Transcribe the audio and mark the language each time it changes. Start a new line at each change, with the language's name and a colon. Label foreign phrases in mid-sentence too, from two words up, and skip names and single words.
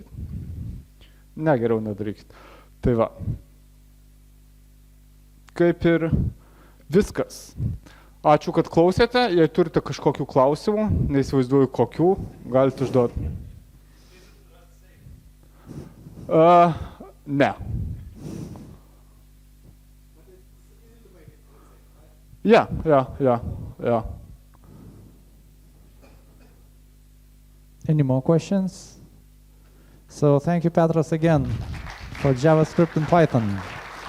Lithuanian: Ne, geriau nedarykit. Tai va. Kaip ir viskas. Ačiū, kad klausėte. Jei turite kažkokių klausimų, neįsivaizduoju kokių, galite užduoti. Ne.
English: Yeah. Any more questions? So thank you, Petras, again for JavaScript and Python.